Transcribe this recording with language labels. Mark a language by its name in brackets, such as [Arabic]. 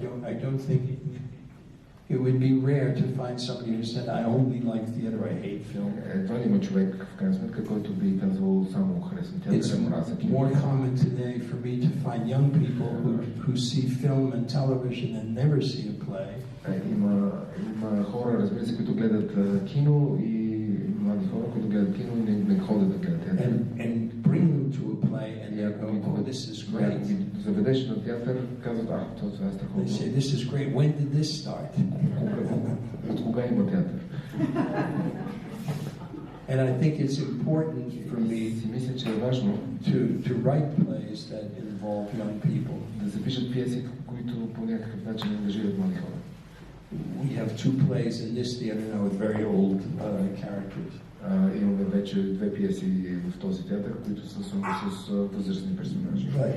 [English] I don't think it would be rare to find somebody who said, I only like theater, I hate film. [Bulgarian] Едва ли има човек, в крайна сметка, който би казал само харесвам театър. [English] It's more common today for me to find young people who see film and television and never see a play. [Bulgarian] Има хора, разбира се, които гледат кино и млади хора, които гледат кино и не ходят да гледат театър. [English] And bring them to a play and they go, oh, this is great. [Bulgarian] Заведеш на театър, казват, това е страхотно. [English] They say, this is great. When did this start? [Bulgarian] От кога има театър? [English] And I think it's important for me [Bulgarian] мисля, че е важно [English] to write plays that involve young people. [Bulgarian] Да се пишат пиеси, които по някакъв начин ангажират млади хора. [English] We have 2 plays in this theater now with very old characters. [Bulgarian] Имаме вече 2 пиеси в този театър, които са с възрастни персонажи.